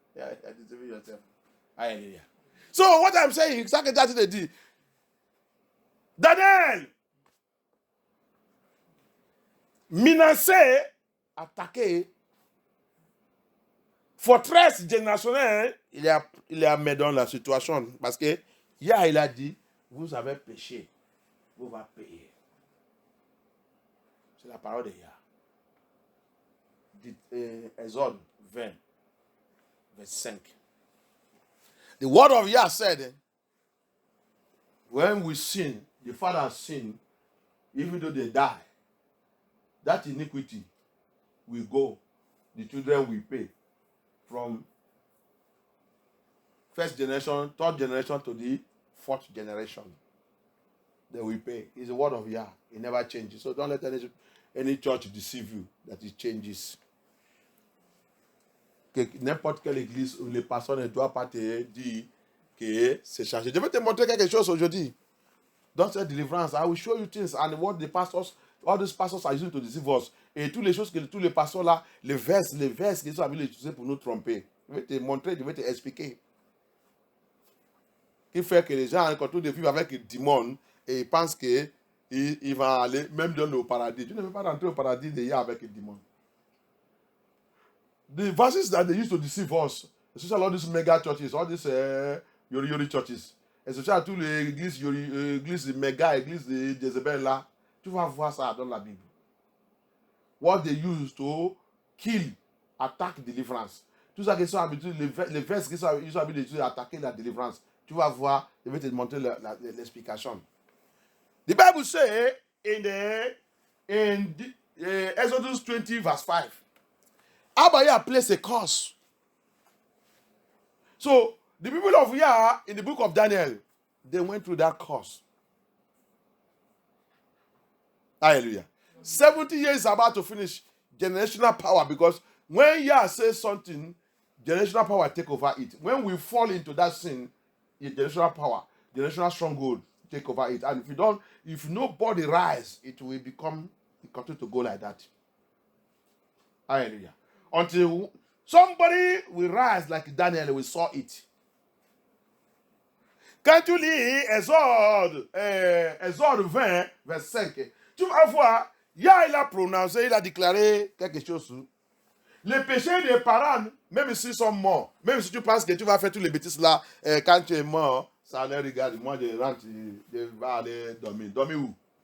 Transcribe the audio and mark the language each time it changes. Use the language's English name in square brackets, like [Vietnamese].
[English] Yeah, deceive yourself. Hallelujah. So what I'm saying, exactly that's the deal. [French] Daniel, menacé, attaqué, forteresse générationnelle, il a mis dans la situation. Parce que, hier, il a dit, vous avez péché, vous va payer. C'est la parole de Yah. Exode 20, verse 5. [English] The word of Yah said, when we sin, the father sin, even though they die, that iniquity will go, the children will pay from first generation, third generation to the fourth generation. They will pay. It's the word of Yah. It never changes. So don't let any church deceive you that it changes. [French] Que n'importe quelle église où les pasteurs ne doivent pas te dire que c'est changé. Je vais te montrer quelque chose aujourd'hui. Dans cette délivrance, [English] I will show you things and what the pastors, all these pastors are using to deceive us. [French] Et toutes les choses que tous les pasteurs là, les vers qu'ils ont utilisés pour nous tromper. Je vais te montrer, je vais te expliquer. Qui fait que les gens quand ils vivent avec le démon et ils pensent qu'ils vont aller même dans le paradis. Tu ne veux pas rentrer au paradis déjà avec le démon. [English] The verses that they used to deceive us, especially all these mega churches, all these Yori churches, especially [French] toutes les églises méga, églises de Jezebel là, tu vas voir ça dans la Bible. [English] What they used to kill, attack, deliverance. [French] Tout ça qui sont habitués, les versets qui sont habitués à attaquer la délivrance, tu vas voir, je vais te montrer l'explication. [English] The Bible says in Exodus 20 verse 5, Abaya placed a curse. So, the people of Yah in the book of Daniel, they went through that curse. Hallelujah. 70 years is about to finish generational power because when Yah says something, generational power take over it. When we fall into that sin, generational power, generational stronghold take over it. And if nobody rise, it will continue to go like that. Hallelujah. Until somebody will rise like Daniel, we saw it. [French] Quand tu lis Exode 20, verset 5, tu vas voir, Yah il a prononcé, il a déclaré quelque chose. Les péchés des parents, même s'ils sont morts, même si tu penses que tu vas faire tous les bêtises là, quand tu es mort, ça ne regarde, moi je rentre, je vais aller dormir. Dormir où?